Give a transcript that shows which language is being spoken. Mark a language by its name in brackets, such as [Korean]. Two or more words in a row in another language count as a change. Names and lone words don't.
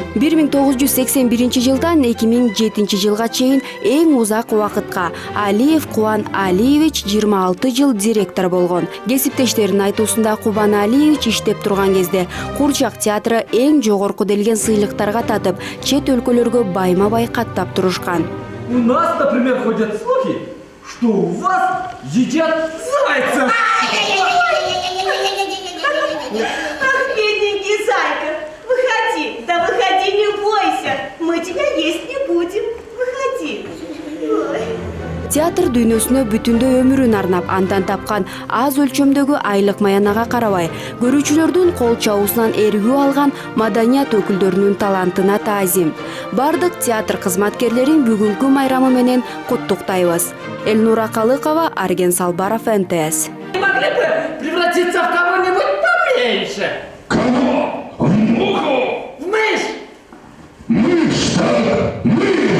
[Kyrgyz] 1981 жылдан 2007 жылга чейин эң узак убакытка Алиев Кубан Алиевич 26 жыл директор болгон. Кесиптештеринин айтуусунда Кубан Алиевич иштеп турган кезде Курчак театры эң жогорку сыйлыктарга татып, чет өлкөлөргө байма-бай каттап турушкан. [Russian] У нас, например, ходят слухи, что у вас едят зайцев. Ах, бедненький зайка, выходи, да выходи, не бойся, мы тебя есть не будем, выходи. Ой. [Kyrgyz] Театр дүйнөсүнө бүтүндөй өмүрүн арнап, андан тапкан аз өлчөмдөгү айлык маянага карабай, көрүүчүлөрдүн кол чабуусунан эргүү алган маданият өкүлдөрүнүн талантына таазим. Бардык театр кызматкерлерин бүгүнкү майрамы менен куттуктайбыз. Элнура Калыкова, Арген Салбаров, НТС. [Russian] Не могли бы превратиться в кого-нибудь поменьше? Кого? В муху? В мышь! Мышь, так, мышь!